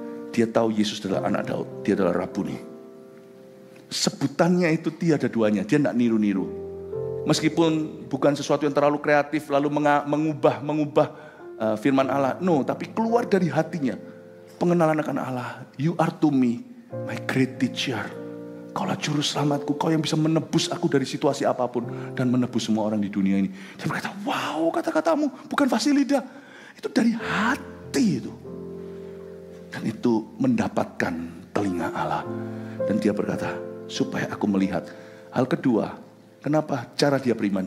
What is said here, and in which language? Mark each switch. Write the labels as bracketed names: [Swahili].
[Indonesian] Dia tahu Yesus adalah anak Daud, dia adalah Rabuni. Sebutannya itu tiada duanya, dia tidak niru-niru. Meskipun bukan sesuatu yang terlalu kreatif lalu mengubah firman Allah. [English] No, [Indonesian] tapi keluar dari hatinya. Pengenalan akan Allah. [English] You are to me my great teacher. [Indonesian] Kaulah juru selamatku, kau yang bisa menebus aku dari situasi apapun dan menebus semua orang di dunia ini. Dia berkata, wow, kata-katamu bukan fasilida. Itu dari hati itu. Dan itu mendapatkan telinga Allah. Dan dia berkata, supaya aku melihat. Hal kedua, kenapa cara dia beriman?